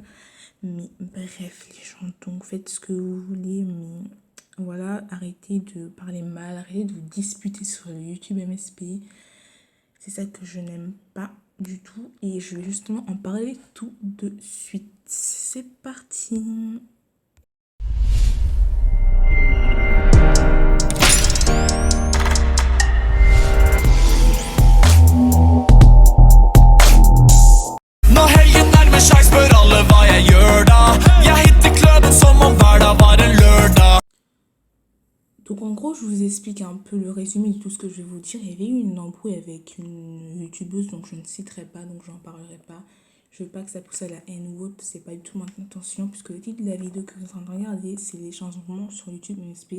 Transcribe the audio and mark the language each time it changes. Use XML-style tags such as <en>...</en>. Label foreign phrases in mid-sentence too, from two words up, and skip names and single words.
<fr>Mais bref, les gens, donc faites ce que vous voulez. Mais voilà, arrêtez de parler mal. Arrêtez de vous disputer sur le YouTube MSP. C'est ça que je n'aime pas du tout et je vais justement en parler tout de suite. C'est parti.</fr> <no>Når helgen nærmer seg, spør alle hva jeg gjør da. Jeg hitter kløden som om hver dag var en lørdag.</no> <fr>Donc en gros, je vous explique un peu le résumé de tout ce que je vais vous dire. Il y avait eu une embrouille avec une youtubeuse, donc je ne citerai pas, donc j'en parlerai pas. Je veux pas que ça pousse à la haine ou autre, c'est pas du tout ma intention, puisque le titre de la vidéo que vous êtes en train de regarder, c'est les changements sur YouTube MSP.</fr>